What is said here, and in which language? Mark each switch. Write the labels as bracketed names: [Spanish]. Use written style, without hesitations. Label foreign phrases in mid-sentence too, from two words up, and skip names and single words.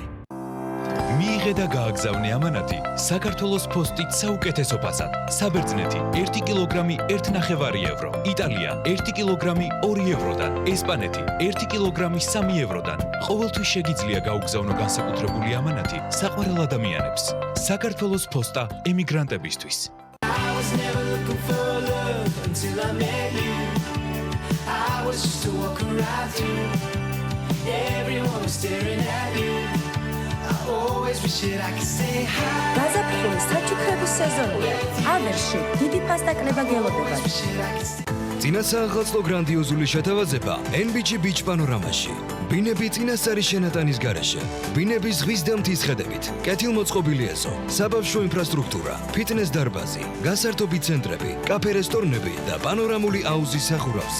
[Georgian] მიიღე და გააგზავნე ამანათი საქართველოს პოსტით საუკეთესო ფასად. საბერძნეთი 1 კილოგრამი 1.5 ევრო, იტალია 1 კილოგრამი 2 ევროდან, ესპანეთი 1 კილოგრამი 3 ევროდან. ყოველთვის შეგიძლია გაუგზავნო განსაკუთრებული ამანათი საყვარელ ადამიანებს. საქართველოს პოსტა ემიგრანტებისთვის. [English] I was never looking for love until I met you. I was just a walker right through. Everyone was staring at you. I always wish that I could say hi. [Georgian] გაზაფხულის საჩუქრების სეზონია. ავერში დიდი ფასტაკლება გელოდებათ. წინასააღმოსტო გრანდიოზული შეთავაზება NBG Beach პანორამაში. ბინები წინასწარი შენატანის გარეშე. ბინების ზღვის და მთის ხედებით. კეთილმოწყობილი ეზო, საბავშვო ინფრასტრუქტურა, ფიტნეს დარბაზი, გასართობი ცენტრები, კაფე რესტორნები და პანორამული აუზი სახურავზე.